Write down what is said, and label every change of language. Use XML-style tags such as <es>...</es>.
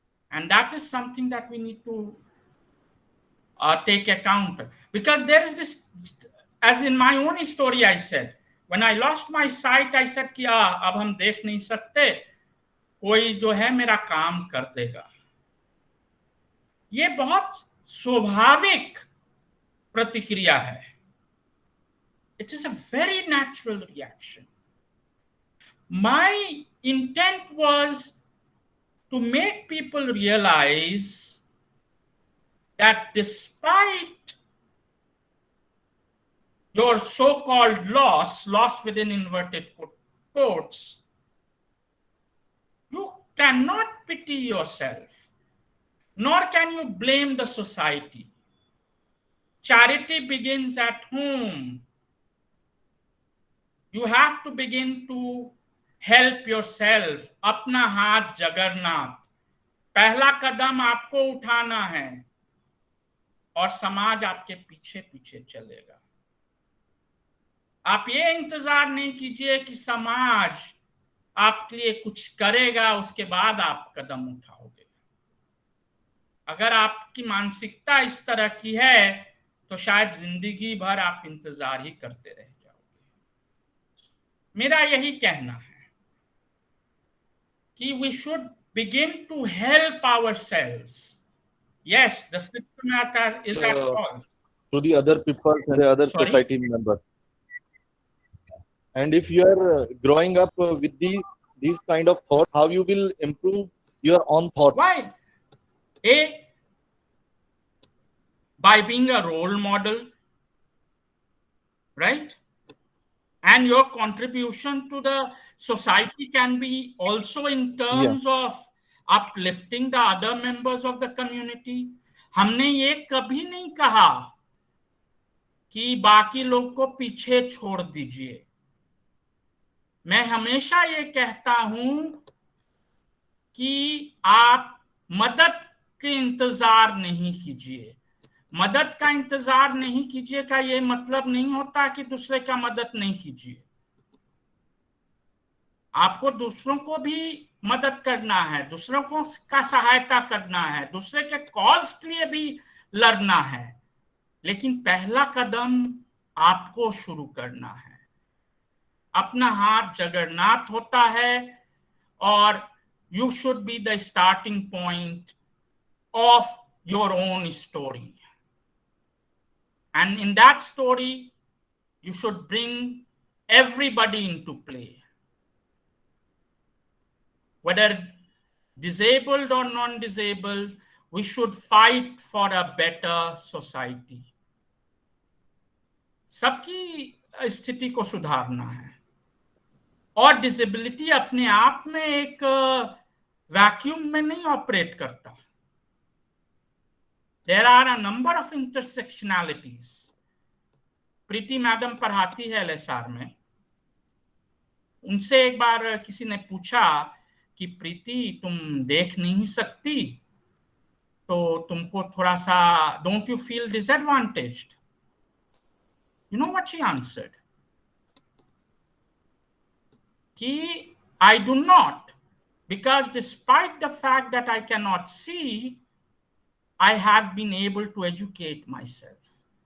<en>And that is something that we need to take account. Because there is this, as in my own story, I said, when I lost my sight, I said</en> <hi>कि अब हम देख नहीं सकते, कोई जो है मेरा काम कर देगा. ये बहुत स्वाभाविक प्रतिक्रिया है.</hi> <en>It is a very natural reaction. My intent was to make people realize that despite your so-called loss within inverted quotes, you cannot pity yourself, nor can you blame the society. Charity begins at home. You have to begin to help yourself.</en> <hi>अपना हाथ जगन्नाथ. पहला कदम आपको उठाना है और समाज आपके पीछे पीछे चलेगा. आप ये इंतजार नहीं कीजिए कि समाज आपके लिए कुछ करेगा उसके बाद आप कदम उठाओगे. अगर आपकी मानसिकता इस तरह की है तो शायद जिंदगी भर आप इंतजार ही करते रह जाओगे. मेरा यही कहना है कि</hi> <en>we should begin to help ourselves. Yes, the system is at fault. To the other people and the other society members. And if you are growing up with these kind of thoughts, how you will improve your own thoughts? Why? By being a role model, right? And your contribution to the society can be also in terms of uplifting the other members of the community.</en> <hi>हमने ये कभी नहीं कहा कि बाकी लोग को पीछे छोड़ दीजिए. मैं हमेशा ये कहता हूं कि आप मदद के इंतजार नहीं कीजिए. मदद का इंतजार नहीं कीजिए का ये मतलब नहीं होता कि दूसरे का मदद नहीं कीजिए. आपको दूसरों को भी मदद करना है, दूसरों को का सहायता करना है, दूसरे के कॉज के लिए भी लड़ना है, लेकिन पहला कदम आपको शुरू करना है. अपना हाथ जगन्नाथ होता है और</hi> <en>you should be the starting point of your own story. And in that story, you should bring everybody into play. Whether disabled or non-disabled, we should fight for a better society.</en> <hi>सबकी स्थिति को सुधारना है. और disability अपने आप में एक वैक्यूम में नहीं ऑपरेट करता.</hi> <en>There are a number of intersectionalities.</en> <hi>Preeti madam पढ़ाती है LSR में. उनसे एक बार किसी ने पूछा कि प्रीति तुम देख नहीं सकती तो तुमको थोड़ा सा</hi> <en>don't you feel disadvantaged? You know what she answered? कि I do not, because despite the fact that I cannot see, I have been able to educate myself.</en>